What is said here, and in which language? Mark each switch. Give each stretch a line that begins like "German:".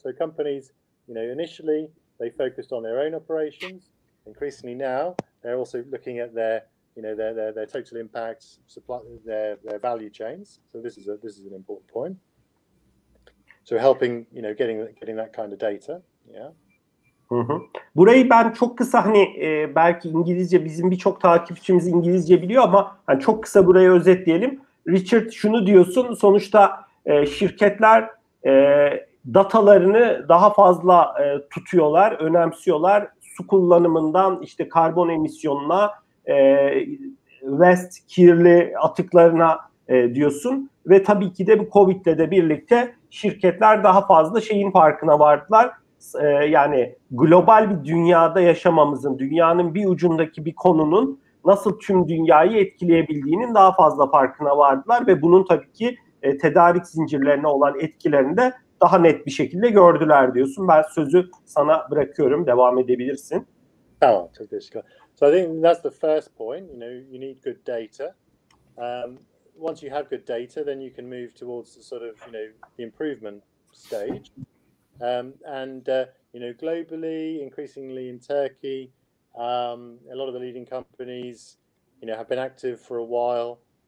English: So companies, initially they focused on their own operations. Increasingly now, they're also looking at their total impacts, supply, their value chains. So this is an important point. So helping, getting that kind of data. Yeah. Hı hı.
Turkish: Burayı ben çok kısa belki İngilizce, bizim birçok takipçimiz İngilizce biliyor ama çok kısa burayı özetleyelim. Richard, şunu diyorsun, sonuçta şirketler datalarını daha fazla tutuyorlar, önemsiyorlar. Su kullanımından işte karbon emisyonuna, waste, kirli atıklarına diyorsun. Ve tabii ki de bu Covid'le de birlikte şirketler daha fazla şeyin farkına vardılar. Yani global bir dünyada yaşamamızın, dünyanın bir ucundaki bir konunun nasıl tüm dünyayı etkileyebildiğinin daha fazla farkına vardılar ve bunun tabii ki tedarik zincirlerine olan etkilerini de daha net bir şekilde gördüler diyorsun. Ben sözü sana bırakıyorum, devam edebilirsin. Tamam, çok teşekkür ederim.
English: So I think that's the first point. You need good data. Once you have good data, then you can move towards the sort of the improvement stage. Globally, increasingly in Turkey, a lot of the leading companies, have been active for a while.